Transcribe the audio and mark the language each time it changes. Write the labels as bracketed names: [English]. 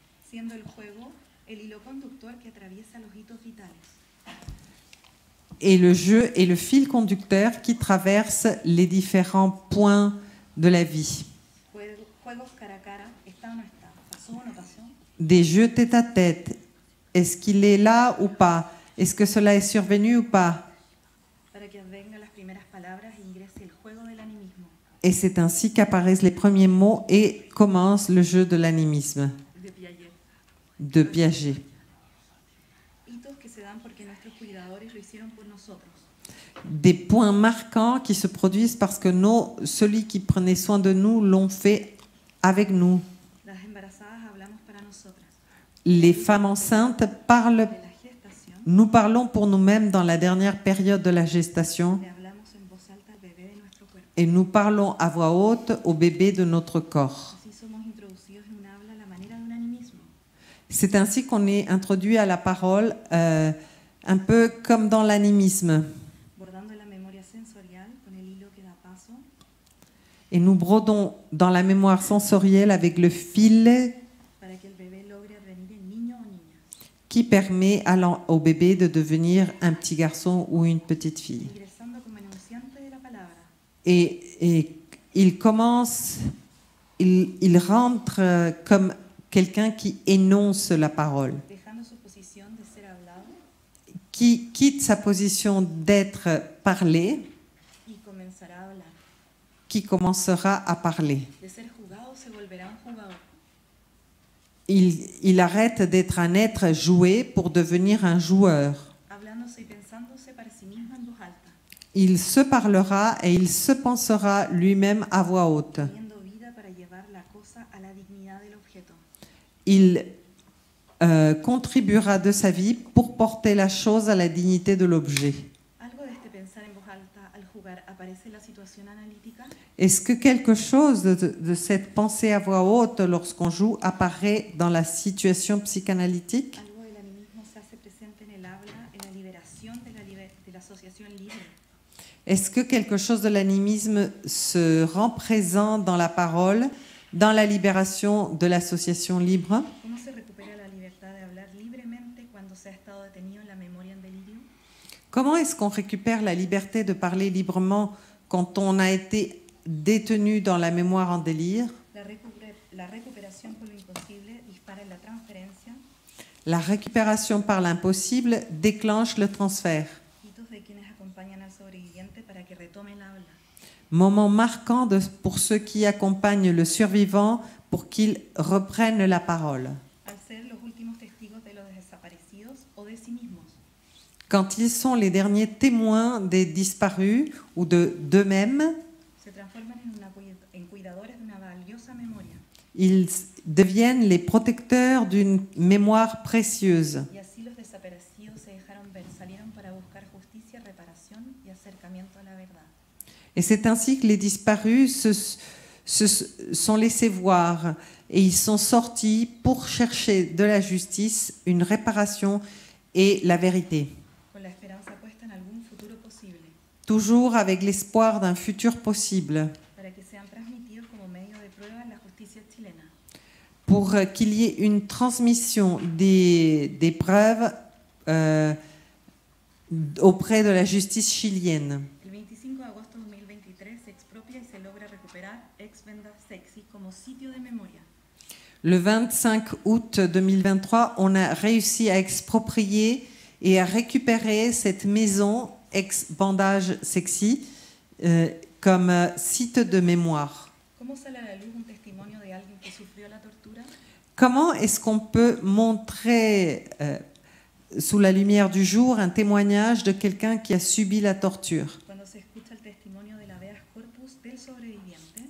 [Spanish] siendo el juego el hilo conductor que atraviesa los hitos vitales. [French] Et le jeu est le fil conducteur qui traverse les différents points de la vie. [Spanish] Juegos cara a cara, está o no está, pasó o no pasó. [French] Des jeux tête à tête. Est-ce qu'il est là ou pas? Est-ce que cela est survenu ou pas? [Spanish] Para que vengan las primeras palabras e ingrese el juego del animismo, [French] Et c'est ainsi qu'apparaissent les premiers mots et commence le jeu de l'animisme [Spanish] de Piaget. [French] de Piaget. [Spanish] Hitos que se dan porque nuestros cuidadores lo hicieron por nosotros. [French] Des points marquants qui se produisent parce que celui qui prenait soin de nous l'ont fait avec nous. [Spanish] Las embarazadas hablamos para nosotras. [French] Les femmes enceintes parlent, [Spanish] De la gestación [French] nous parlons pour nous-mêmes dans la dernière période de la gestation [Spanish] le hablamos en voz alta al bebé de nuestro cuerpo. [French] et nous parlons à voix haute au bébé de notre corps. [Spanish] Así somos introducidos en un habla a la manera de un animismo. [French] C'est ainsi qu'on est introduit à la parole, un peu comme dans l'animisme. [Spanish] Bordando la memoria sensorial con el hilo que da paso [French] Et nous brodons dans la mémoire sensorielle avec le fil [Spanish] para que el bebé logre advenir en niño o niña, [French] qui permet au bébé de devenir un petit garçon ou une petite fille. [Spanish] ingresando como enunciante de la palabra. [French] Et il commence, il rentre comme quelqu'un qui énonce la parole, [Spanish] Dejando su posición de ser hablado [French] qui quitte sa position d'être parlé, [Spanish] y comenzará a hablar. [French] qui commencera à parler. [Spanish] De ser jugado se volverá un jugador. [French] Il arrête d'être un être joué pour devenir un joueur. [Spanish] Hablándose y pensándose para sí mismo en voz alta, [French] Il se parlera et il se pensera lui-même à voix haute. [Spanish] teniendo vida para llevar la cosa a la dignidad del objeto. [French] Il contribuera de sa vie pour porter la chose à la dignité de l'objet. [Spanish] Algo de este pensar en voz alta al jugar aparece en la situación analítica. [French] Est-ce que quelque chose de cette pensée à voix haute lorsqu'on joue apparaît dans la situation psychanalytique? [Spanish] Algo del animismo se hace presente en el habla, en la liberación de la asociación libre. [French] Est-ce que quelque chose de l'animisme se rend présent dans la parole, dans la libération de l'association libre? [Spanish] ¿Cómo se recupera la libertad de hablar libremente cuando se ha estado detenido en la memoria en delirio? [French] Comment est-ce qu'on récupère la liberté de parler librement quand on a été détenu dans la mémoire en délire? [Spanish] La recuperación por lo imposible dispara en la transferencia. [French] La récupération par l'impossible déclenche le transfert. [Spanish] Hitos de quienes acompañan al para que retome el habla. [French] Moment marquant pour ceux qui accompagnent le survivant pour qu'il reprenne la parole. [Spanish] Al ser los últimos testigos de los desaparecidos o de sí mismos. [French] Quand ils sont les derniers témoins des disparus ou d'eux-mêmes, [Spanish] Se transforman en cuidadores de una valiosa memoria. [French] ils deviennent les protecteurs d'une mémoire précieuse. [Spanish] Y así los desaparecidos se dejaron ver, salieron para buscar justicia, reparación y acercamiento a la verdad. [French] Et c'est ainsi que les disparus se sont laissés voir et ils sont sortis pour chercher de la justice, une réparation et la vérité. [Spanish] Con la esperanza puesta en algún futuro posible, [French] Toujours avec l'espoir d'un futur possible, [Spanish] para que sean transmitidos como medio de prueba en la justicia chilena. [French] pour qu'il y ait une transmission des preuves auprès de la justice chilienne. [Spanish] El 25 de agosto de 2023 se expropia y se logra recuperar Ex Venda Sexy como sitio de memoria. [French] Le 25 août 2023, on a réussi à exproprier et à récupérer cette maison ex-bandage sexy comme site de mémoire. [Spanish] ¿Cómo sale a la luz un testimonio de alguien que sufrió la tortura? [French] Comment est-ce qu'on peut montrer sous la lumière du jour un témoignage de quelqu'un qui a subi la torture? [Spanish] Cuando se escucha el testimonio del habeas corpus del sobreviviente,